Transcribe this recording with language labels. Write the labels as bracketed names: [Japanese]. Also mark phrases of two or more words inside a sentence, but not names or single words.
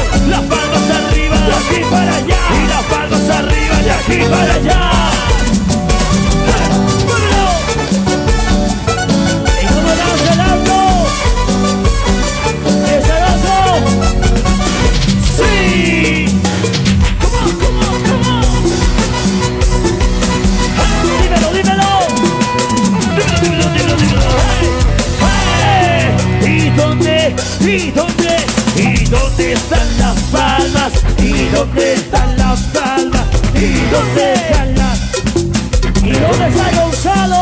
[Spanish] Las palmas arriba, de aquí para allá. Y las palmas arriba, de aquí para allá. ¡Vámonos! ¿Y cómo vamos el auto? ¿Es el oso? ¡Sí! [English] ¡Come on, come on, come on! [Spanish] ¡Dímelo, dímelo! Dímelo, dímelo, dímelo. ¡Hey! ¡Hey! ¿Y dónde están las palmas? ¿Y dónde están las palmas? ¿Y dónde están las? ¿Y dónde está Gonzalo?